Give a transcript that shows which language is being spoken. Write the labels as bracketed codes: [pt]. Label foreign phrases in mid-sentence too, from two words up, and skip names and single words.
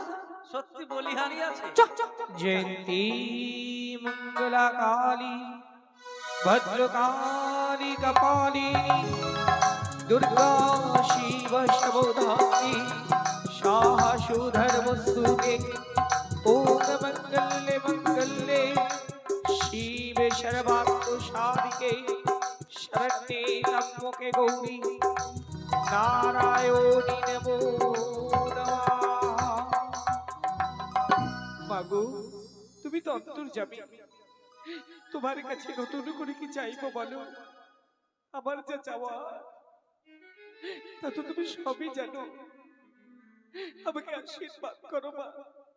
[bn] সত্যি বলিহারি আছে। [sa] জয়ন্তী মঙ্গলা কালী ভদ্রকালী কপালিনী দুর্গা শিব শবোধাত্রী সাহসু ধর্মস্তুতে ওম মঙ্গলে শিবে সর্বাত্ম সাধিকে শরণ্যে ত্র্যম্বকে গৌরী নারায়ণী নমো নমঃ। [bn] মাগো, তুমি তো অন্তর্যামী, তোমার কাছে নতুন করে কি চাইবো বলো? আমার যা চাওয়া তা তো তুমি সবই জানো। আমাকে আশীর্বাদ করো মা।